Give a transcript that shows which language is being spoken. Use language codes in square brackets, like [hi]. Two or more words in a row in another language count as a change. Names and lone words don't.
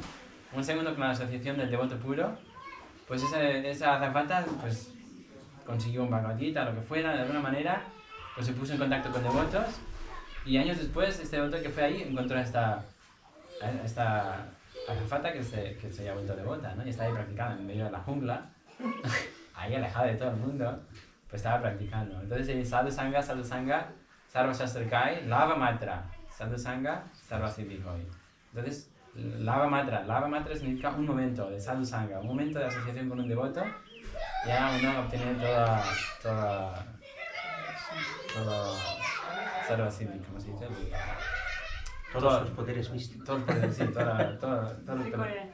[es] Un segundo con la asociación del devoto puro, pues esa azafata pues consiguió un Bhagavad Gita, lo que fuera, de alguna manera, pues se puso en contacto con devotos y años después este devoto que fue ahí encontró a esta azafata que se había vuelto devota, ¿no? Y estaba ahí practicando en medio de la jungla, ahí alejada de todo el mundo, pues estaba practicando. Entonces el [bn] সাধু সঙ্গ, সর্ব শাস্ত্রেকয়, লব মাত্র, সাধু সঙ্গ, সর্ব সিদ্ধিহয়. [es] Entonces, [bn] লব মাত্র [es] significa un momento de [bn] সাধু সঙ্গ, [es] un momento de asociación con un devoto, ya uno obtiene toda [bn] সর্ব সিদ্ধি, [es] ¿cómo se dice? Todos los poderes místicos. Todo el poder, sí, todo el poder.